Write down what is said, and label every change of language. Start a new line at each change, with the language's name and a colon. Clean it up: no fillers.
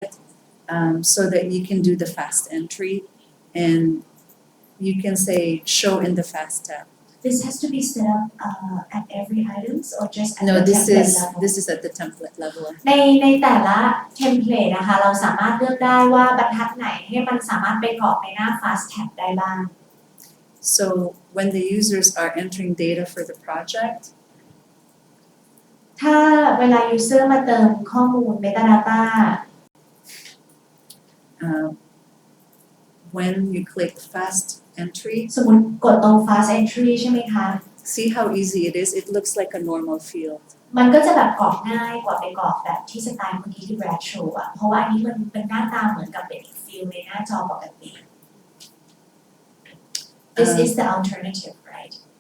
English: so that you can do the fast entry and you can say show in the fast tab. This has to be set up at every items or just at No, the this template is level? this is at the template level.
Thai: ในแต่ละเทมเพลตนะคะเราสามารถเลือกได้ว่าบรรทัดไหนให้มันสามารถไปกรอกในหน้า Fast Tab ได้บ้าง
English: So when the users are entering data for the project,
Thai: ถ้าเวลา user มาเติมข้อมูล metadata
English: when you click fast entry,
Thai: สมมุติกดตรง Fast Entry ใช่ไหมคะ
English: see how easy it is? It looks like a normal field.
Thai: มันก็จะแบบกรอกง่ายกว่าไปกรอกแบบที่สไตล์เมื่อกี้ที่แบรดโชว์อะเพราะว่าอันนี้มันเป็นหน้าตาเหมือนกับเป็นอีกฟิลในหน้าจอปกติ
English: This is the alternative, right?